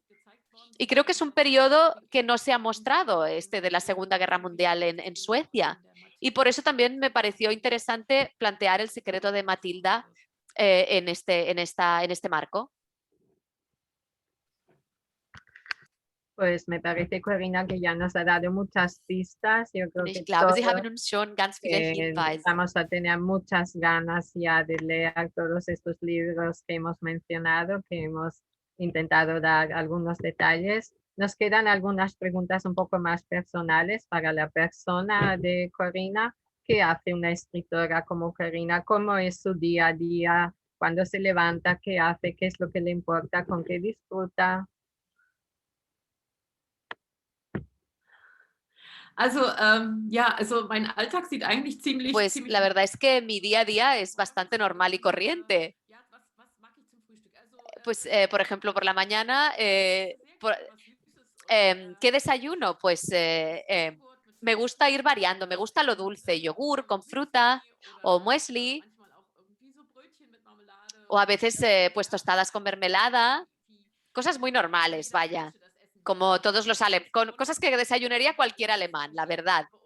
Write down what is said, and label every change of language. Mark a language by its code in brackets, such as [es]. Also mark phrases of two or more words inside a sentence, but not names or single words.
[es] Y creo que es un periodo que no se ha mostrado, de la Segunda Guerra Mundial en Suecia. Y por eso también me pareció interesante plantear El secreto de Matilda en este marco. Pues me parece, Corina, que ya nos ha dado muchas pistas. Yo creo [de] Und [es] que [de] ich glaube, Sie haben uns schon ganz viele Hinweise. [es] vamos a tener muchas ganas ya de leer todos estos libros que hemos mencionado, que hemos intentado dar algunos detalles. Nos quedan algunas preguntas un poco más personales para la persona de Corina. ¿Qué hace una escritora como Corina? ¿Cómo es su día a día? ¿Cuándo se levanta? ¿Qué hace? ¿Qué es lo que le importa? ¿Con qué disfruta? [de] Also, ja, also mein Alltag sieht eigentlich [es] Pues la verdad es que mi día a día es bastante normal y corriente. [de] Ja, was mag ich zum Frühstück? Also, [es] Pues, por ejemplo, por la mañana, ¿qué desayuno? Pues me gusta ir variando, me gusta lo dulce, yogur con fruta o muesli, o a veces pues tostadas con mermelada, cosas muy normales, vaya, como todos los cosas que desayunaría cualquier alemán, la verdad.